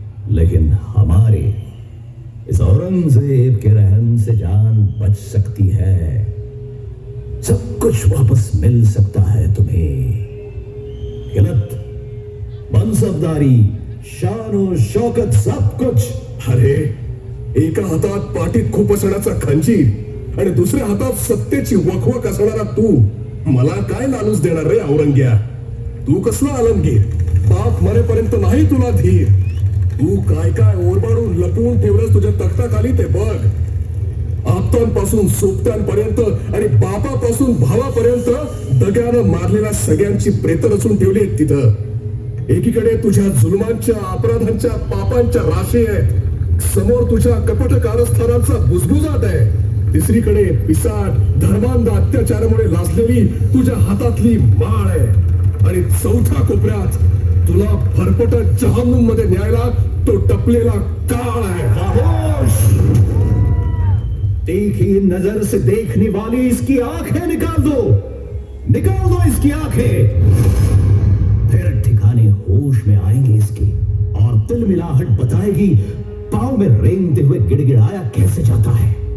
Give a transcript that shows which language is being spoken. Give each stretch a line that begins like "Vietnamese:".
Hindi: लेकिन हमारे इस औरंगजेब के रहम से जान बच सकती है. सब कुछ वापस मिल सकता है तुम्हें. गलत मनसबदारी, शान और शौकत, सब कुछ.
Marathi: अरे एका हातात पाठीत खुपसण्याचा खंजीर आणि दुसऱ्या हातात सत्तेची वखवक असणारा तू मला काय लालूच देणार रे औरंग्या. तू कसला आलमगीर. बाप मरेपर्यंत नाही तुला धीर. तू काय काय ओरबाडून लपवून ठेवलंस तुझ्या तख्ताखाली ते बघ. आप्तांपासून सोबत्यांपर्यंत आणि बापापासून भावापर्यंत दग्यानं मारलेल्या सगळ्यांची प्रेत रचून ठेवली आहेत तिथं. एकीकडे तुझ्या जुलमांच्या, अपराधांच्या, पापांच्या राशी आहेत. समोर तुझ्या कपट कारस्थानांचा बुजबुजाट आहे. तिसरीकडे पिसाट, धर्मांध अत्याचारामुळे लाजलेली तुझ्या हातातली माळ आहे. आणि चौथ्या कोपऱ्यात तुला फरफटत जहन्नुम मध्ये न्यायला तो टपलेला काळ आहे. खामोश.
Hindi: देखी नजर से देखने वाली इसकी आंखें निकाल दो. निकाल दो इसकी आंखें. फिर ठिकाने होश में आएंगे इसके और तिल मिलाहट बताएगी पांव में रेंगते हुए गिड़गिड़ाया कैसे जाता है.